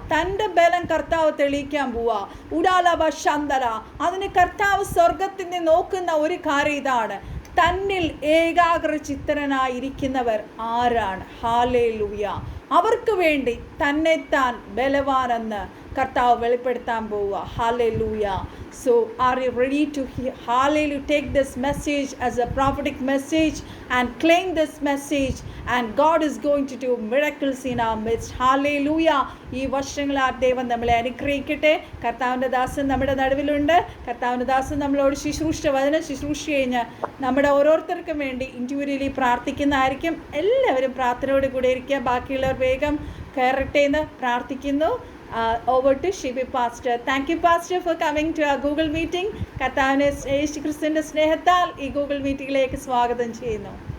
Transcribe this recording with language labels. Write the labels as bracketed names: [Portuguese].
[Malayalam] തൻ്റെ ബലം കർത്താവ് തെളിയിക്കാൻ പോവുക. ഉടാലബശന്തര. അതിന് കർത്താവ് സ്വർഗത്തിൽ നിന്ന് നോക്കുന്ന ഒരു കാര്യം ഇതാണ്, തന്നിൽ ഏകാഗ്രചിത്തനായിരിക്കുന്നവർ ആരാണ്? ഹാലേലൂയ. അവർക്ക് വേണ്ടി തന്നെത്താൻ ബലവാനെന്ന് കർത്താവ് വെളിപ്പെടുത്താൻ പോവുക. Hallelujah. [English] So are you ready to hallelujah take this message as a prophetic message and claim this message, and God is going to do miracles in our midst. Hallelujah. [Malayalam] ഈ വർഷങ്ങളാൽ ദൈവം നമ്മളെ അനുഗ്രഹിക്കട്ടെ. കർത്താവിൻ്റെ ദാസൻ നമ്മുടെ നടുവിലുണ്ട്. കർത്താവിൻ്റെ ദാസൻ നമ്മളോട് വചനം ശുശ്രൂഷ കഴിഞ്ഞ് നമ്മുടെ ഓരോരുത്തർക്കും വേണ്ടി ഇൻഡിവിജ്വലി പ്രാർത്ഥിക്കുന്നതായിരിക്കും. എല്ലാവരും പ്രാർത്ഥനയോട് കൂടെ ഇരിക്കുക. ബാക്കിയുള്ളവർ വേഗം കയറട്ടെ എന്ന് പ്രാർത്ഥിക്കുന്നു. [English] Over to Shibi Pastor. Thank you, Pastor, for coming to our Google meeting. [Malayalam] കർത്താവിനെ യേശു ക്രിസ്തുവിൻ്റെ സ്നേഹത്താൽ ഈ ഗൂഗിൾ മീറ്റിംഗിലേക്ക് സ്വാഗതം ചെയ്യുന്നു.